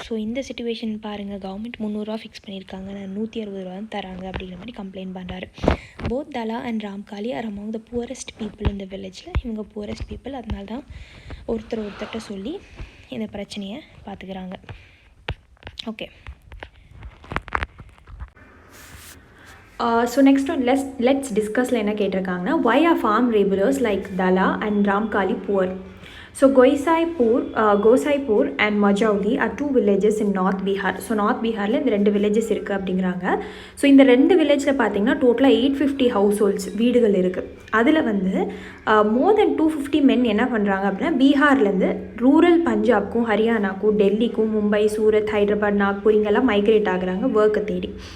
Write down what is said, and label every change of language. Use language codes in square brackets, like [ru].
[ta] So இந்த situation பாருங்கள், government ₹300 fix பண்ணியிருக்காங்க, நான் ₹160 தான் தராங்க அப்படிங்கிற மாதிரி கம்ப்ளைண்ட் பண்ணுறாரு. [en] Both Dala and Ramkali are among the poorest people இந்த வில்லேஜில். [ta] இவங்க புவரஸ்ட் பீப்புள், அதனால தான் ஒருத்தர்கிட்ட சொல்லி இந்த பிரச்சனையை பார்த்துக்கிறாங்க. [en] Okay, so next one let's டிஸ்கஸில் என்ன கேட்டிருக்காங்கன்னா, why are farm laborers like Dala and Ramkali poor? So Gosaipur and Majauli are 2 villages in North Bihar. [ta] So north பீகாரில் இந்த 2 வில்லேஜஸ் இருக்குது அப்படிங்கிறாங்க. ஸோ இந்த 2 வில்லேஜில் பார்த்தீங்கன்னா டோட்டலாக 850 ஹவுஸ் ஹோல்ட்ஸ் வீடுகள் இருக்குது. அதில் வந்து மோர் தென் 250 மென் என்ன பண்ணுறாங்க அப்படின்னா பீகார்லேருந்து ரூரல் பஞ்சாப்க்கும் ஹரியானாக்கும் டெல்லிக்கும் மும்பை, சூரத், ஹைதராபாத், நாக்பூர் இங்கெல்லாம் மைக்ரேட் ஆகுறாங்க ஒர்க்கை தேடி.